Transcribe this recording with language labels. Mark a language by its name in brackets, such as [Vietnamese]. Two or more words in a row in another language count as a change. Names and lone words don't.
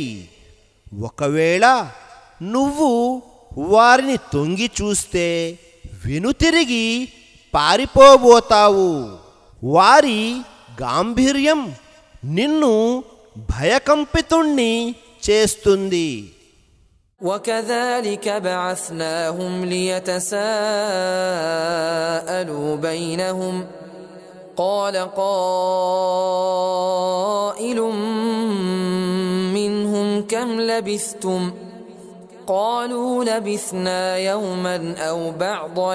[Telugu] ఒకవేళ నువ్వు వారిని తొంగి చూస్తే వెనుతిరిగి పారిపోబోతావు. వారి గాంభీర్యం నిన్ను భయకంపితుణ్ణి చేస్తుంది. [Arabic] وكذلك بعثناهم ليتساءلوا بينهم قال قائل منهم كم لبثتم قالوا لبثنا يوما أو بعض